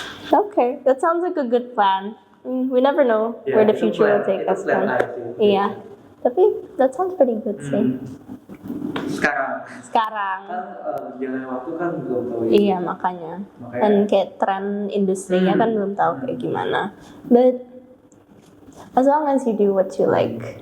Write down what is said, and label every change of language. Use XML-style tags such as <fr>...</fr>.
<en>Okay, that sounds like a good plan. We never know where the future will take us kan. Iya. Tapi that sounds pretty good sih.</en> <id>Sekarang kan jalan waktu kan belum tahu ya. Iya, makanya. Dan kayak tren industrinya kan belum tahu kayak gimana.</id> <en>But as long as you do what you like.</en>